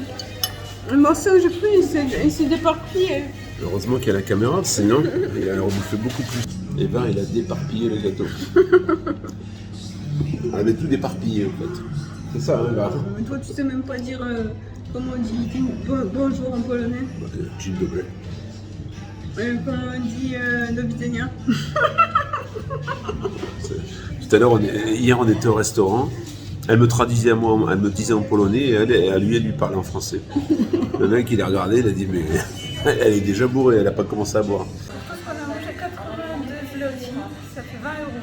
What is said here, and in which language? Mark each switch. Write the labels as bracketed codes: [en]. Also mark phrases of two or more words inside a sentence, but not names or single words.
[fr] Le morceau que j'ai pris, il s'est déparpillé. Heureusement qu'il y a la caméra, sinon il aurait bouffé beaucoup plus. Et ben, il a déparpillé le gâteau. Elle avait tout déparpillé, en fait. C'est ça, hein, là. Mais toi, tu sais même pas dire comment on dit bonjour en polonais. [pl] Dzień dobry. [fr] Comment on dit [pl] do widzenia. [fr] Tout à l'heure, hier, on était au restaurant. Elle me traduisait à moi, elle me disait en polonais et elle lui parlait en français. Le mec, il a regardé, il a dit mais Elle est déjà bourrée, elle n'a pas commencé à boire. Je pense qu'on a mangé 82 zloty, ça fait 20 euros.